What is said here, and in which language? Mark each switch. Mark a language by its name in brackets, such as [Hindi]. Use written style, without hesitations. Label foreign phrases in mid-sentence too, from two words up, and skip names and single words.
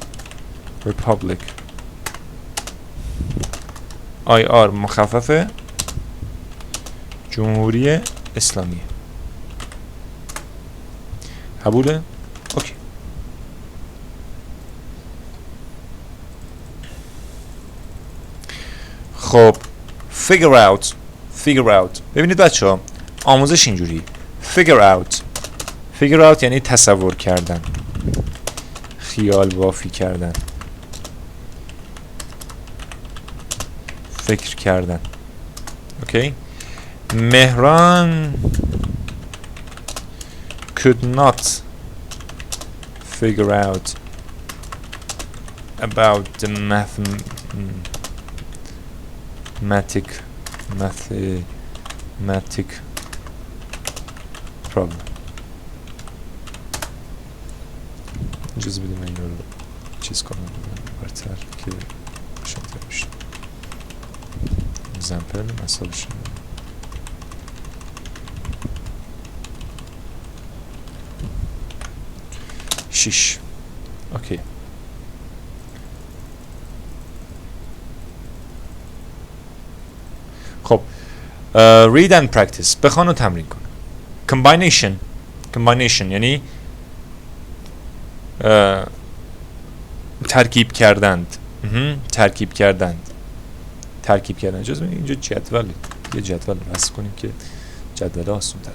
[Persian] IR مخفف جمهوری اسلامی. قبوله؟ اوکی. [English] خب figure out. [Persian] ببینید بچه ها، آموزش اینجوری [English] figure out [Persian] یعنی تصور کردن، خیال بافی کردن، فکر کردن. [English] اوکی. مهران could not figure out about the mathematic problem. [Persian] اجازه بدیم من این رو چیز کنم برتر که شنطه بشه. example مثالش شیش. [English] اوکی. خب read and practice، [Persian] بخوان و تمرین کن. combination یعنی ترکیب کردند. اجازه بدید اینجا یه جدول رسم کنیم که جدول آسان تره.